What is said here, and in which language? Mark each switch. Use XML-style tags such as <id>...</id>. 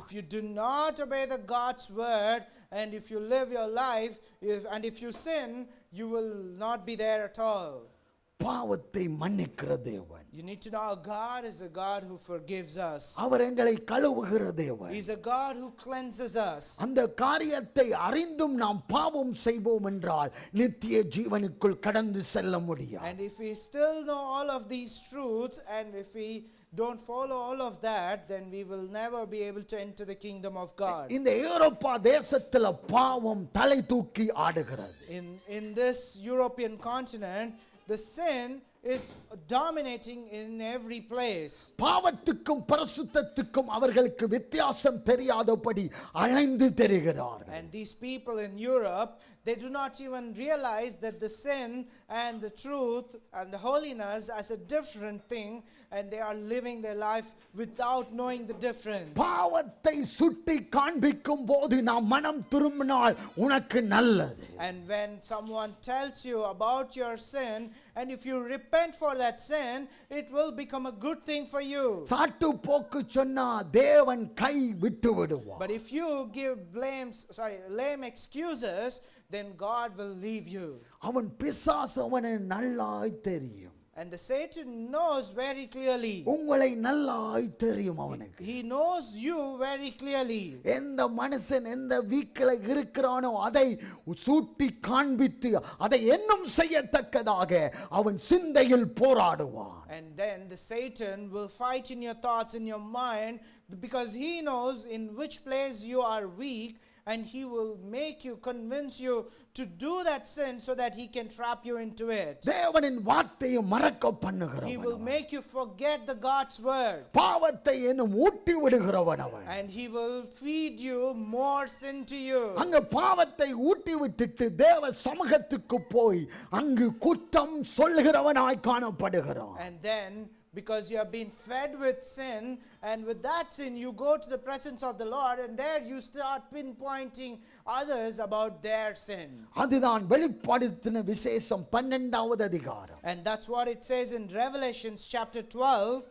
<en>If you do not obey the God's word, and if you live your life, and if you sin, you will not be there at all.</en> <ta>பாவத்தை மன்னிக்கிற தேவன்.</ta> <en>You need to know our God is a God who forgives us.</en> <ta>அவர் எங்களை கழுவுகிற தேவன்.</ta> <en>He's a God who cleanses us.</en> <ta>அந்த காரியத்தை அறிந்தும் நாம் பாவம் செய்வோம் என்றால் நித்திய ஜீவனுக்குள் கடந்து செல்ல முடியாது.</ta> <en>And if we still know all of these truths, and if we don't follow all of that, then we will never be able to enter the kingdom of God.</en> <ta>இந்த ஐரோப்பா தேசத்துல பாவம் தலை தூக்கி ஆடுகிறது.</ta> <en>In this European continent, the sin is dominating in every place.</en> <ta>பாவத்துக்கும் பரிசுத்தத்துக்கும் அவர்களுக்கு வித்தியாசம் தெரியாதபடி அலைந்து தெரிகிறார்கள்.</ta> <en>And these people in Europe, they do not even realize that the sin and the truth and the holiness as a different thing, and they are living their life without knowing the difference.</en> <ta>பாவத்தை சுட்டி காண்பிக்கும் போது நாம் மனம் திரும்பினால் உனக்கு நல்லது.</ta> <en>And when someone tells you about your sin, and if you repent for that sin, it will become a good thing for you.</en> <ta>சாட்டு போக்கு சொன்னா தேவன் கை விட்டு விடுவார்.</ta> <en>But if you give lame excuses, then God will leave you.</en> <ta>அவன் பிசாசு அவனை நல்லாய் தெரியும்.</ta> <en>And the Satan knows very clearly.</en> <ta>உங்களை நல்லாய் தெரியும் அவனுக்கு.</ta> <en>He knows you very clearly.</en> <ta>எந்த மனுஷன் எந்த வீக்கில இருக்கிறானோ அதை சூட்டி காண்பித்து அதை இன்னும் செய்யத்தக்கதாக அவன் சிந்தையில் போராடுவான்.</ta> <en>And then the Satan will fight in your thoughts, in your mind, because he knows in which place you are weak, and he will make you, convince you to do that sin so that he can trap you into it.</en> <ta>தேவனின் வார்த்தையை மறக்க பண்ணுகிறவன்.</ta> <en>He will make you forget the God's word.</en> <ta>பாவத்தை இன்னும் ஊட்டி விடுகிறவன் அவன்.</ta> <en>And he will feed you more sin to you.</en> <ta>அங்க பாவத்தை ஊட்டி விட்டுட்டு தேவ சமூகத்துக்கு போய் அங்கு குற்றம் சொல்லுகிறவனாய் காணப்படுகிறான்.</ta> <en>And then because you have been fed with sin, and with that sin you go to the presence of the Lord, and there you start pinpointing others about their sin.</en> <ta>அதுதான் வெளிப்படுத்தின விசேஷம் 12வது அதிகாரம்</ta> <en>And that's what it says in Revelations chapter 12</en>